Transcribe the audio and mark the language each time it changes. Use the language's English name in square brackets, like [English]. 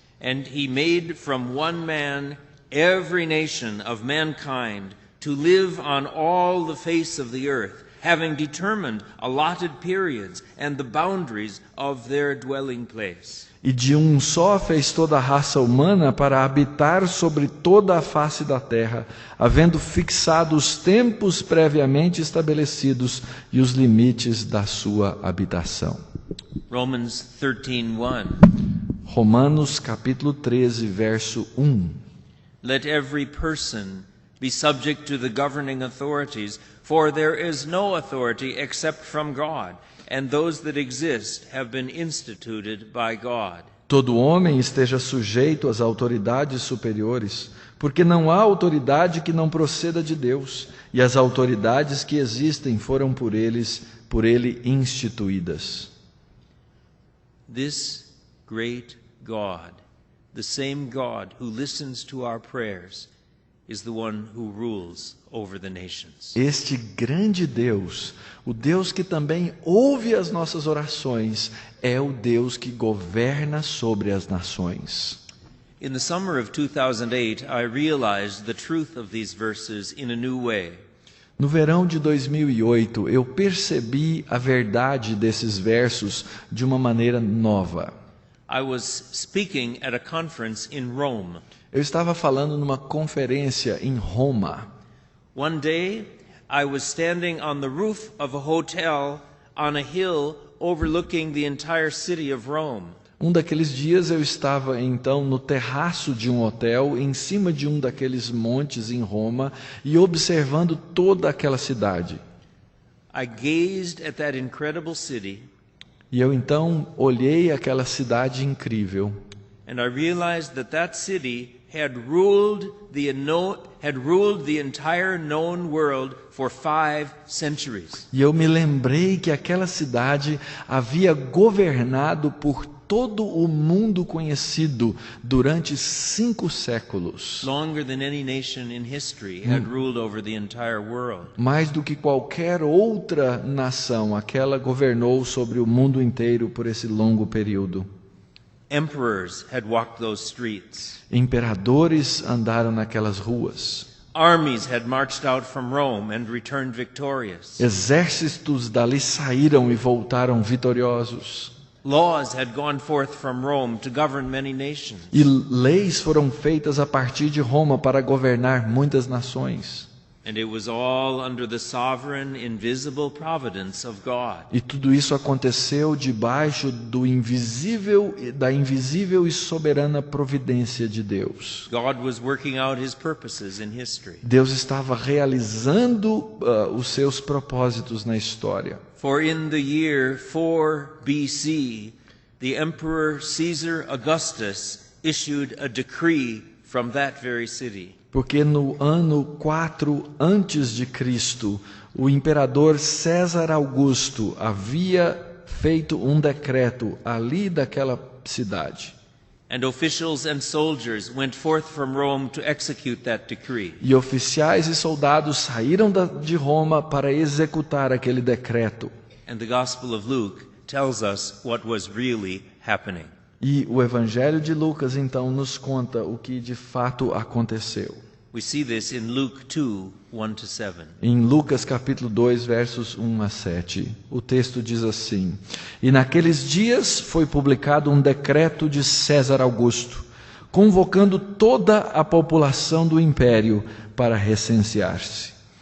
[English] And he made from one man every nation of mankind to live on all the face of the earth, having determined allotted periods and the boundaries of their dwelling place. [Portuguese] E de um só fez toda a raça humana para habitar sobre toda a face da terra, havendo fixado os tempos previamente estabelecidos e os limites da sua habitação. [English] Romans 13:1. [Portuguese] Romanos capítulo 13, verso 1. [English] Let every person be subject to the governing authorities, for there is no authority except from God, and those that exist have been instituted by God. [Portuguese] Todo homem esteja sujeito às autoridades superiores, porque não há autoridade que não proceda de Deus, e as autoridades que existem foram por ele instituídas. [English] This great God, the same God who listens to our prayers, is the one who rules over the nations. [Portuguese] Este grande Deus, o Deus que também ouve as nossas orações, é o Deus que governa sobre as nações. [English] In the summer of 2008, I realized the truth of these verses in a new way. [Portuguese] No verão de 2008, eu percebi a verdade desses versos de uma maneira nova. [English] I was speaking at a conference in Rome. [Portuguese] Eu estava falando numa conferência em Roma. [English] One day, I was standing on the roof of a hotel on a hill overlooking the entire city of Rome. [Portuguese] Um daqueles dias eu estava então no terraço de um hotel, em cima de um daqueles montes em Roma, e observando toda aquela cidade. [English] I gazed at that incredible city, [Portuguese] E eu então olhei aquela cidade incrível. [English] and I realized that that city had ruled the entire known world for 5 centuries. [Portuguese] E eu me lembrei que aquela cidade havia governado por todo o mundo conhecido durante 5 séculos. [English] Longer than any nation in history had ruled over the entire world. [Portuguese] Mais do que qualquer outra nação, aquela governou sobre o mundo inteiro por esse longo período. [English] Emperors had walked those streets. [Portuguese] Imperadores andaram naquelas ruas. [English] Armies had marched out from Rome and returned victorious. [Portuguese] Exércitos dali saíram e voltaram vitoriosos. [English] Laws had gone forth from Rome to govern many nations. [Portuguese] E leis foram feitas a partir de Roma para governar muitas nações. [English] And it was all under the sovereign, invisible providence of God. [Portuguese] E tudo isso aconteceu debaixo da invisível e soberana providência de Deus. [English] God was working out his purposes in history. [Portuguese] Deus estava realizando os seus propósitos na história. [English] For in the year 4 BC, the Emperor Caesar Augustus issued a decree from that very city. [Portuguese] Porque no ano 4 antes de Cristo, o imperador César Augusto havia feito um decreto ali daquela cidade. [English] And officials and soldiers went forth from Rome to execute that decree. [Portuguese] E oficiais e soldados saíram de Roma para executar aquele decreto. [English] And the Gospel of Luke tells us what was really happening. [Portuguese] E o Evangelho de Lucas então nos conta o que de fato aconteceu. [English] We see this in Luke 2, 1-7. [Portuguese] Em Lucas capítulo 2, versos 1 a 7, o texto diz assim: E naqueles dias foi publicado um decreto de César Augusto, convocando toda a população do império para recensear-se.